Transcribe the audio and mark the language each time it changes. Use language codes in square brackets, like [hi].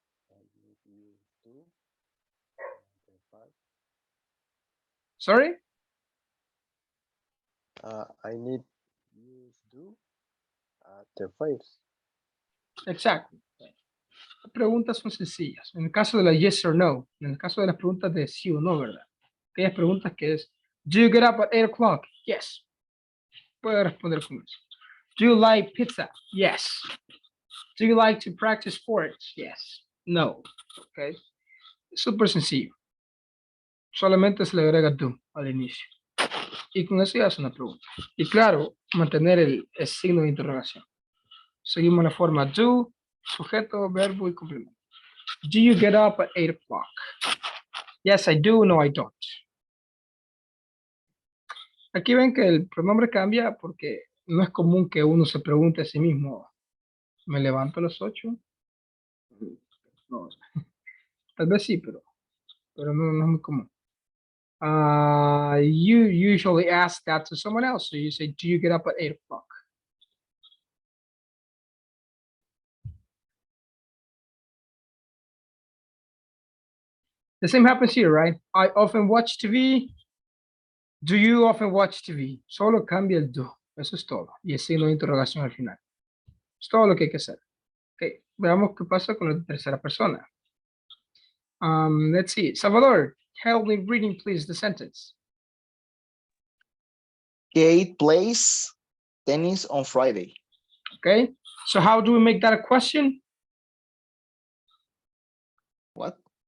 [en] I need you to the five. Sorry? I need you to at the fives. [es] Exacto. Las preguntas son sencillas. En el caso de la [en] yes or no, [es] en el caso de las preguntas de sí o no, ¿verdad? Aquellas preguntas que es, [en] do you get up at 8 o'clock? Yes. [es] Puede responder con eso. [en] Do you like pizza? Yes. Do you like to practice sports? Yes. No. Ok. [es] Súper sencillo. Solamente se le agrega do al inicio. Y con eso ya es una pregunta. Y claro, mantener el signo de interrogación. Seguimos la forma do, sujeto, verbo y complemento. Do you get up at 8 o'clock? Yes, I do. No, I don't. Aquí ven que el pronombre cambia porque no es común que uno se pregunte a sí mismo, ¿me levanto a las 8? No, tal vez sí, pero no es muy común. [en] You usually ask that to someone else. So you say, do you get up at 8 o'clock? The same happens here, right? I often watch TV. Do you often watch TV? [es] Solo cambia el do. Eso es todo. Y el signo de interrogación al final. Es todo lo que hay que hacer. Okay. Veamos qué pasa con la tercera persona. [en] Let's see. Salvador, help me reading, please, the sentence. Kate plays tennis on Friday. Okay. So how do we make that a question? What?